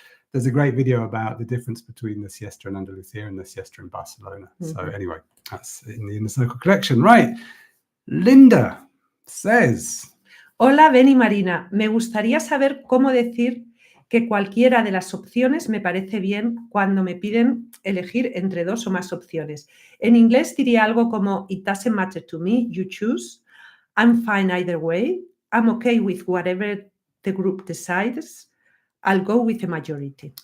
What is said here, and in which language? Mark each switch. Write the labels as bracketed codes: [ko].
[en] There's a great video about the difference between the siesta in Andalusia and the siesta in Barcelona. So anyway, that's in the Inner Circle collection. Right. Linda says, [es] hola, Ben y Marina. Me gustaría saber cómo decir que cualquiera de las opciones me parece bien cuando me piden elegir entre dos o más opciones. En inglés diría algo como [en] it doesn't matter to me, you choose. I'm fine either way. I'm okay with whatever the group decides. I'll go with the majority.